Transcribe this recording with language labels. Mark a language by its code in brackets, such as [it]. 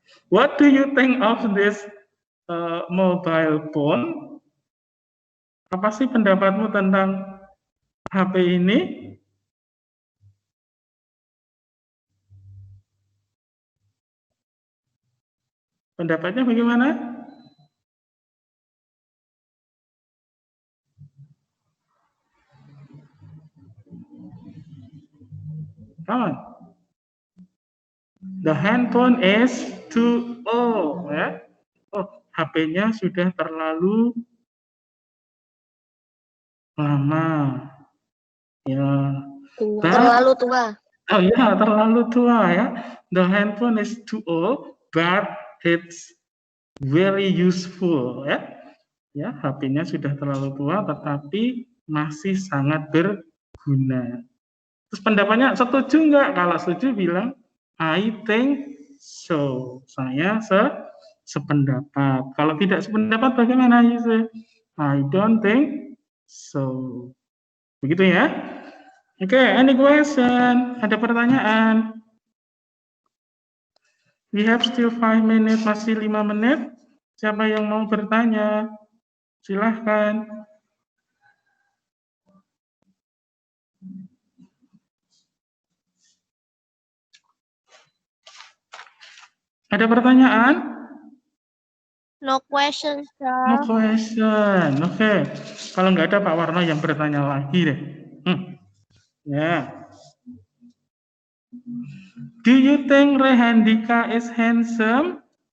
[en] What do you think of this mobile phone? [id] Apa sih pendapatmu tentang HP ini? Pendapatnya bagaimana? [en] Come on. The handphone is too old. [id] Ya. Oh, HP-nya sudah terlalu lama. Ya. Terlalu tua. Oh ya, terlalu tua ya. [en] The handphone is too old, but it's very useful ya. [id] Ya, HP-nya sudah terlalu tua, tetapi masih sangat berguna. Terus pendapatnya setuju nggak? Kalau setuju bilang [en] I think so. [id] Saya sependapat. Kalau tidak sependapat bagaimana? [en] You say I don't think so. [id] Begitu ya? [en] Oke, any question? [id] Ada pertanyaan? [en] We have still 5 minutes, [id] masih 5 menit. Siapa yang mau bertanya? Silahkan. Ada pertanyaan? [en] No question, sir. No question. Oke. [id] Kalau nggak ada Pak Warno yang bertanya lagi deh. Ya. [en] Do you think Rehandika is handsome?